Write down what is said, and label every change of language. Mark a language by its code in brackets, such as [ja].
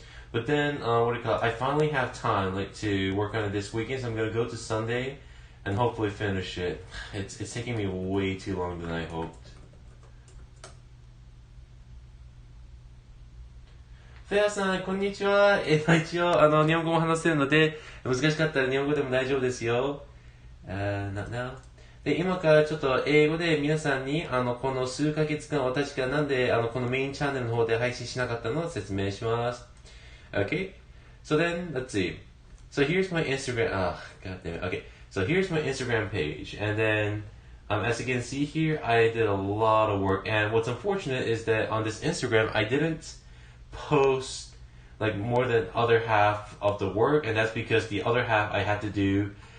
[en] But then, what do you call it? I finally have time, like, to work on it this weekend, so I'm gonna go to Sunday and hopefully finish it. It's taking me way too long than I hoped. [ja] フェアさん、こんにちは。一応、日本語も話せるので、難しかったら日本語でも大丈夫ですよ。で、今からちょっと英語で皆さんに、この数ヶ月間私がなんで、このメインチャンネルの方で配信しなかったのを説明します。 [en] Okay? So then, let's see. So here's my Instagram, god damn it. Okay. So here's my Instagram page. And then, as you can see here, I did a lot of work. And what's unfortunate is that on this Instagram, I didn't post like more than other half of the work, and that's because the other half I had to do.